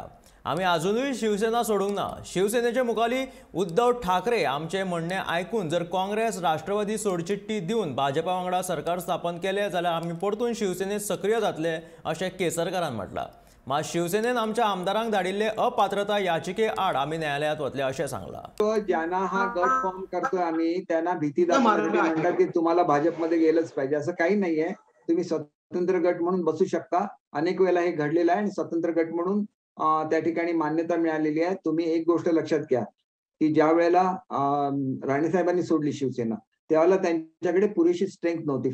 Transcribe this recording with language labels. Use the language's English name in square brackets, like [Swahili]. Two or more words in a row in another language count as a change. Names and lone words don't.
[Konkani] आमी अजूनय शिवसेना सोडूंक ना। शिवसेनेचे मुखाली उद्धव ठाकरे आमचे म्हणणे आयकून जर काँग्रेस राष्ट्रवादी सोडचिट्टी दिवन भाजपा वांगडा सरकार स्थापन केले जाल्यार आमी परतून शिवसेनेत सक्रिय जातले अशें केसरकरान म्हटलां। मात शिवसेनेन आमच्या आमदारांक धाडिल्ले अपात्रता याचिके आड आमी न्यायालयात वतले अशें सांगलां। [Marathi] ज्यांना हा गट फॉर्म करतोय आम्ही त्यांना भीती दाखवण्यासाठी म्हणतात की तुम्हाला भाजपमध्ये गेलंच पाहिजे, असं काही नाहीये। तुम्ही स्वतंत्र गट म्हणून बसू शकता। अनेक वेळेला हे घडलेलं आहे आणि स्वतंत्र गट म्हणून त्या ठिकाणी मान्यता मिळालेली आहे। तुम्ही एक गोष्ट लक्षात घ्या की ज्या वेळेला राणेसाहेबांनी सोडली शिवसेना त्यावेळेला त्यांच्याकडे पुरेशी स्ट्रेंथ नव्हती।